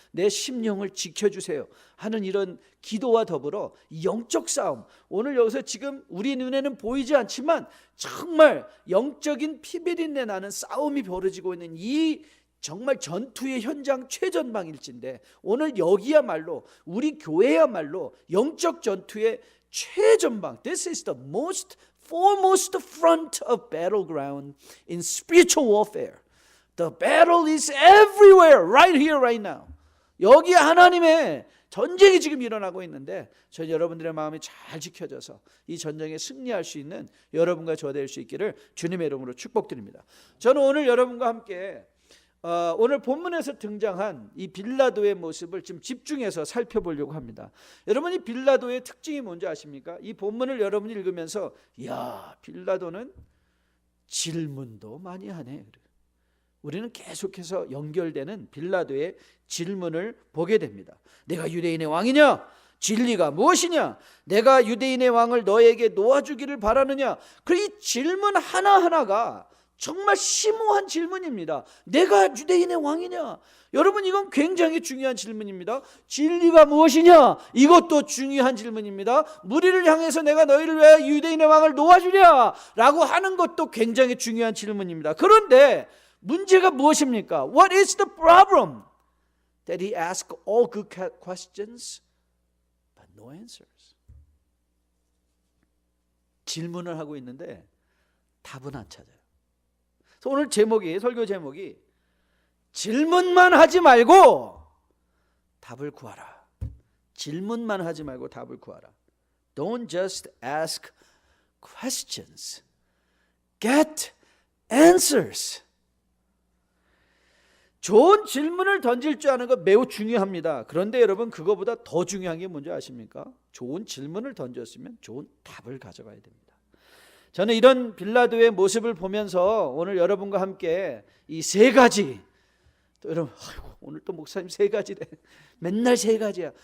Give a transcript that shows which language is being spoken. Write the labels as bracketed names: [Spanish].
[Korean] 내 심령을 지켜주세요 하는 이런 기도와 더불어 영적 싸움, 오늘 여기서 지금 우리 눈에는 보이지 않지만 정말 영적인 피비린내 나는 싸움이 벌어지고 있는 이 정말 전투의 현장 최전방일진데 오늘 여기야말로 우리 교회야말로 영적 전투의 최전방. [English] This is the most foremost front of battleground in spiritual warfare. The battle is everywhere, right here, right now. [Korean] 여기 하나님의 전쟁이 지금 일어나고 있는데 저 여러분들의 마음이 잘 지켜져서 이 전쟁에 승리할 수 있는 여러분과 저 될 수 있기를 주님의 이름으로 축복드립니다. 저는 오늘 여러분과 함께 오늘 본문에서 등장한 이 빌라도의 모습을 좀 집중해서 살펴보려고 합니다. 여러분, 이 빌라도의 특징이 뭔지 아십니까? 이 본문을 여러분이 읽으면서 야, 빌라도는 질문도 많이 하네. 우리는 계속해서 연결되는 빌라도의 질문을 보게 됩니다. 내가 유대인의 왕이냐? 진리가 무엇이냐? 내가 유대인의 왕을 너에게 놓아주기를 바라느냐? 그 이 질문 하나하나가 정말 심오한 질문입니다. 내가 유대인의 왕이냐? 여러분, 이건 굉장히 중요한 질문입니다. 진리가 무엇이냐? 이것도 중요한 질문입니다. 무리를 향해서 내가 너희를 왜 유대인의 왕을 놓아주랴? 라고 하는 것도 굉장히 중요한 질문입니다. 그런데 문제가 무엇입니까? [English] What is the problem? That he asked all good questions but no answers. [Korean] 질문을 하고 있는데 답은 안 찾아요. 오늘 설교 제목이 질문만 하지 말고 답을 구하라. 질문만 하지 말고 답을 구하라. [English] Don't just ask questions. Get answers. [Korean] 좋은 질문을 던질 줄 아는 건 매우 중요합니다. 그런데 여러분, 그거보다 더 중요한 게 뭔지 아십니까? 좋은 질문을 던졌으면 좋은 답을 가져가야 됩니다. 저는 이런 빌라도의 모습을 보면서 오늘 여러분과 함께 이 세 가지, 또 여러분, 오늘 또 목사님 세 가지래. 맨날 세 가지야.